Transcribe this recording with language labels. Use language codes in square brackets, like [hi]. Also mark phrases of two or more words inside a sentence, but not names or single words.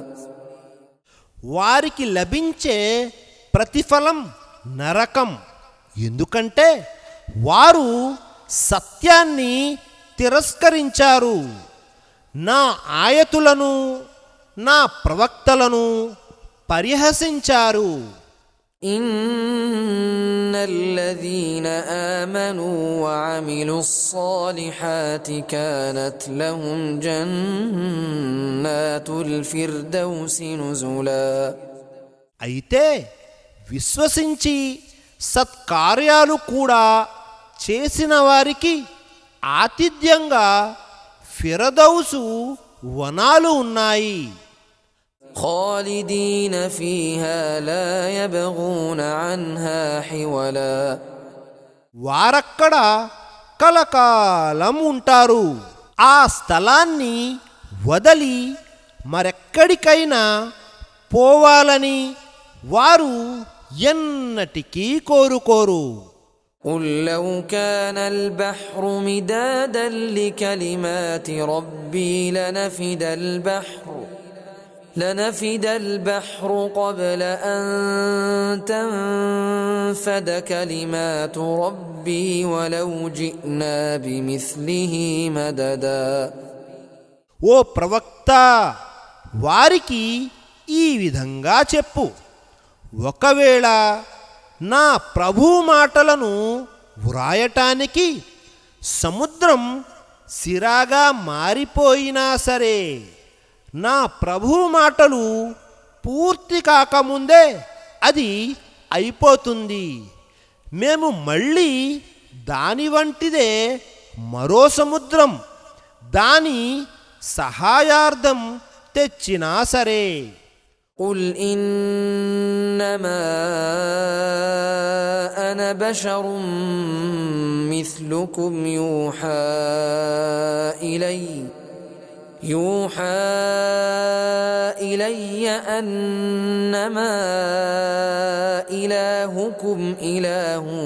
[te] వారికి లభించే ప్రతిఫలం నరకం. ఎందుకంటే వారు సత్యాన్ని తిరస్కరించారు, నా ఆయతులను నా ప్రవక్తలను పరిహసించారు. [ar] إن الذين آمنوا وعملوا الصالحات كانت لهم جنات الفردوس نزلا. [te] అయితే విశ్వసించి సత్కార్యాలు కూడా చేసిన వారికి ఆతిథ్యంగా ఫిరదౌసు వనాలు ఉన్నాయి. [ar] خالدين فيها لا يبغون عنها حولا. [te] వారక్కడ కలకాలం ఉంటారు. ఆ స్థలాన్ని వదలి మరెక్కడికైనా పోవాలని వారు ఎన్నటికీ కోరుకోరు. [ar] قل لو كان البحر مدادا لكلمات ربي لنفد البحر قبل أن تنفد كلمات ربي ولو جئنا بمثله مددا. [te] ఓ ప్రవక్త, వారికి ఈ విధంగా చెప్పు, ఒకవేళ నా ప్రభు మాటలను వ్రాయటానికి సముద్రం సిరాగా మారిపోయినా సరే, నా ప్రభు మాటలు పూర్తి కాకముందే అది అయిపోతుంది. మేము మళ్ళీ దాని వంటిదే మరో సముద్రం దాని సహాయార్థం తెచ్చినా సరే. [ar] قل إنما أنا بشر مثلكم يوحى إلي أنما إلهكم إله